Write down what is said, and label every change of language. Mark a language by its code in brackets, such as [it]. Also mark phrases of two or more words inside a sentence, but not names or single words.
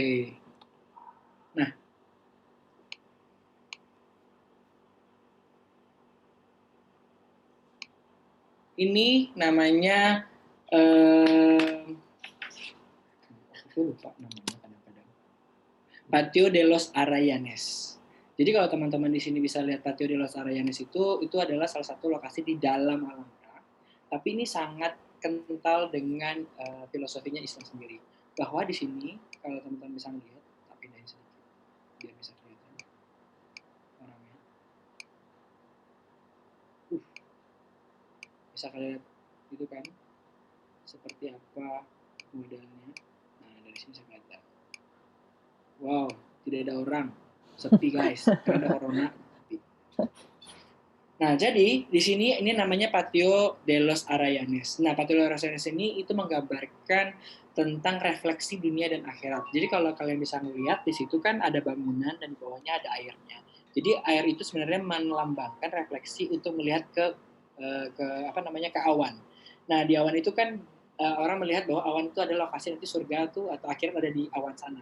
[id] Nah. Ini namanya aku lupa namanya kadang-kadang. Patio de los Arayanes. Jadi kalau teman-teman di sini bisa lihat Patio de los Arayanes itu adalah salah satu lokasi di dalam Alhambra. Tapi ini sangat kental dengan filosofinya Islam sendiri. Bahwa di sini kalau teman-teman bisa melihat, tapi pindahin sedikit biar bisa kelihatan orangnya. Bisa kalian lihat gitu kan? Seperti apa modelnya. Nah, dari sini bisa kelihatan. Wow, tidak ada orang. Sepi guys, karena ada corona. Nah, jadi di sini ini namanya Patio de los Arayanes. Nah, Patio de los Arayanes ini itu menggambarkan tentang refleksi dunia dan akhirat. Jadi kalau kalian bisa melihat di situ kan ada bangunan dan di bawahnya ada airnya. Jadi air itu sebenarnya melambangkan refleksi untuk melihat ke awan. Nah di awan itu kan orang melihat bahwa awan itu adalah lokasi nanti surga tuh atau akhirat ada di awan sana.